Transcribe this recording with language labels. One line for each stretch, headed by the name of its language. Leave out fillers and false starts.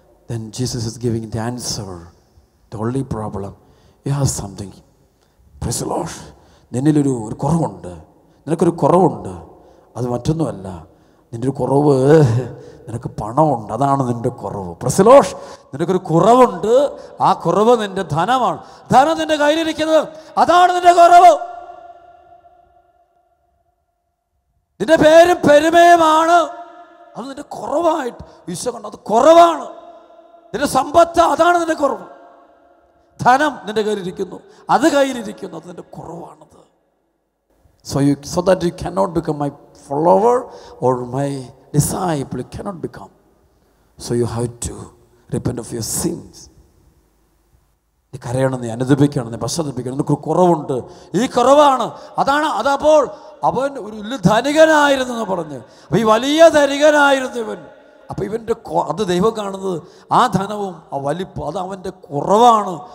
English: Then Jesus is giving the answer. The only problem, you have something. Praise the Lord.
Malayalam: നിന്നിലൊരു കുറവുണ്ട്, നിനക്കൊരു കുറവുണ്ട്. അത് മറ്റൊന്നുമല്ല, നിൻ്റെ ഒരു കുറവ്, നിനക്ക് പണമുണ്ട്, അതാണ് നിൻ്റെ കുറവ്.
English: Praise the Lord.
Malayalam: നിനക്കൊരു കുറവുണ്ട്, ആ കുറവ് നിൻ്റെ ധനമാണ്. ധനം നിൻ്റെ കയ്യിലിരിക്കുന്നത്, അതാണ് നിൻ്റെ കുറവ്. നിൻ്റെ പേരും പെരുമയുമാണ്, അത് നിൻ്റെ കുറവായിട്ട് ഈശോ കണ്ടു. അത് കുറവാണ്. നിന്റെ സമ്പത്ത്, അതാണ് നിന്റെ കുറവ്. ധനം നിന്റെ കയ്യിലിരിക്കുന്നു, അത് കയ്യിലിരിക്കുന്നു, അത് നിന്റെ കുറവാണത്.
English: So that you cannot become my follower or my disciple, you cannot become. So you have to repent of your sins.
Malayalam: നീ കരയണം, നീ അനുദപിക്കണം, നീ പശ്ചാത്തപിക്കണം. നിനക്ക് കുറവുണ്ട്, ഈ കുറവാണ്, അതാണ്. അതപ്പോൾ അവൻ ഒരു ധനികനായിരുന്നു എന്ന് പറഞ്ഞ്, അപ്പോൾ ഈ വലിയ ധനികനായിരുന്നു ഇവൻ. അപ്പോൾ ഇവൻ്റെ അത് ദൈവം കാണുന്നത് ആ ധനവും ആ വലിപ്പം, അത് അവൻ്റെ കുറവാണ്.